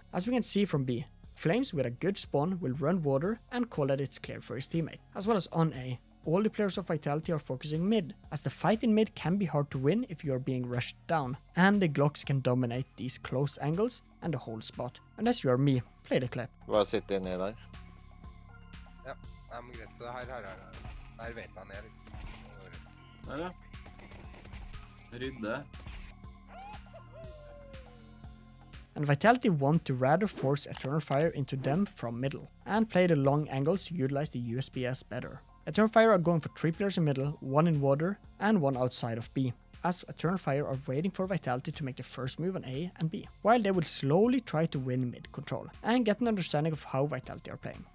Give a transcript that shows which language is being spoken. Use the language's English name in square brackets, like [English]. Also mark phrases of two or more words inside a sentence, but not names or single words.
[English] As we can see from B, Flames with a good spawn will run water and call that it's cleared for his teammate, as well as on A. All the players of Vitality are focusing mid, as the fight in mid can be hard to win if you are being rushed down, and the Glocks can dominate these close angles and the whole spot. Unless you are me, play the clip. [Norwegian] Bare sitte inni der. Ja, det er greit. Her vet han jeg litt. Der ja. Rydde. [English] And Vitality want to rather force Eternal Fire into them from middle, and play the long angles to utilize the USBS better. Eternal Fire are going for 3 players in middle, 1 in water, and 1 outside of B, as Eternal Fire are waiting for Vitality to make the first move on A and B, while they will slowly try to win mid control, and get an understanding of how Vitality are playing.